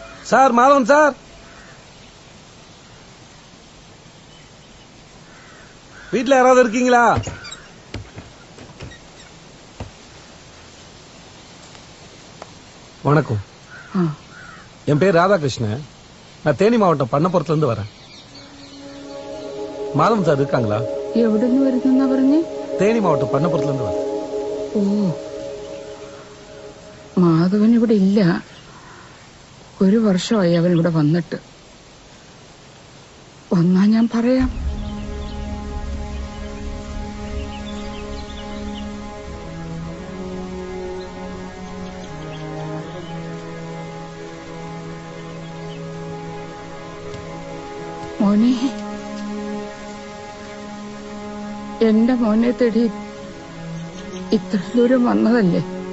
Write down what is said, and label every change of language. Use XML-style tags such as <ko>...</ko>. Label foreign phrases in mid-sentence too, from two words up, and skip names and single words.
<ta>சார் மாதவன் சார், வீட்டுல யாராவது இருக்கீங்களா? வணக்கம், என் பேர் ராதாகிருஷ்ணன். நான் தேனி மாவட்டம் பண்ணப்புறத்துல இருந்து வரேன். மாதவன் சார் இருக்காங்களா?</ta> <ml>എവിടുന്ന് വരുന്ന പറഞ്ഞേ?</ml> <ta>தேனி மாவட்டம் பண்ணப்புறத்துல இருந்து வரேன்.</ta> <ml>ഓ, മാധവൻ ഇവിടെ ഇല്ല. 1 വർഷമായി അവൻ ഇവിടെ വന്നിട്ട്. വന്നാ ഞാൻ പറയാം. മോനെ, എന്റെ മോനെ തേടി ഇത്ര ദൂരം വന്നതല്ലേ?</ml>